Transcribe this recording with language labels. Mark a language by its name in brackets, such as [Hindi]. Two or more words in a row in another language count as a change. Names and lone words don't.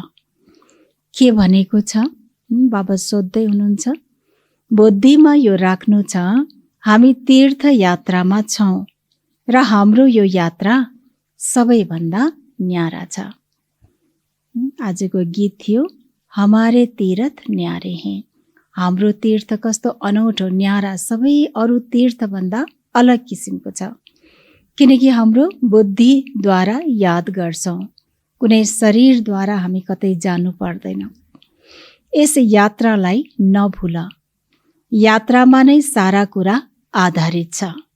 [Nepali] के भनेको छ? बाबा सोध्दै हुनुहुन्छ, बुद्धिमा यो राख्नु छ, हामी तीर्थ यात्रामा छौँ र हाम्रो यो यात्रा सबैभन्दा न्यारा छ। आजको गीत थियो, [Hindi] हमारे तीर्थ न्यारे हैं। [Nepali] हाम्रो तीर्थ कस्तो अनौठो, न्यारा, सबै अरू तीर्थभन्दा अलग किसिमको छ। किनकि हाम्रो बुद्धिद्वारा याद गर्छौँ, कुनै शरीरद्वारा हामी कतै जानु पर्दैन। यस यात्रालाई नभुल, यात्रामा नै सारा कुरा आधारित छ।